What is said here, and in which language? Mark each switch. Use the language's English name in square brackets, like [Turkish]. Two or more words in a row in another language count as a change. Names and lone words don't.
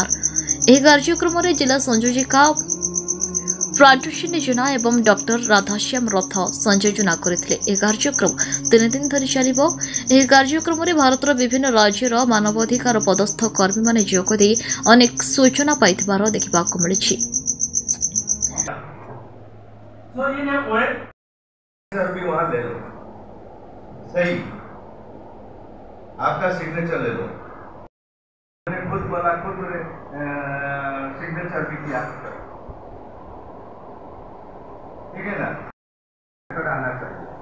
[Odia] ଏହି କାର୍ଯ୍ୟକ୍ରମରେ ଜିଲ୍ଲା ସଂଯୋଜିକା ପ୍ରାଣତୋଷିନୀ ଜେନା ଏବଂ ଡକ୍ଟର ରାଧାଶ୍ୟାମ ରଥ ସଂଯୋଜନା କରିଥିଲେ। ଏହି କାର୍ଯ୍ୟକ୍ରମ 3 ଦିନ ଧରି ଚାଲିବ। ଏହି କାର୍ଯ୍ୟକ୍ରମରେ ଭାରତର ବିଭିନ୍ନ ରାଜ୍ୟର ମାନବାଧିକାର ପଦସ୍ଥ କର୍ମୀମାନେ ଯୋଗଦେଇ ଅନେକ ସୂଚନା ପାଇଥିବାର ଦେଖିବାକୁ ମିଳିଛି। [Hindi] आपका सिग्नेचर ले लो। मैंने खुद बोला, खुद सिग्नेचर भी किया, ठीक है ना, आना चाहिए।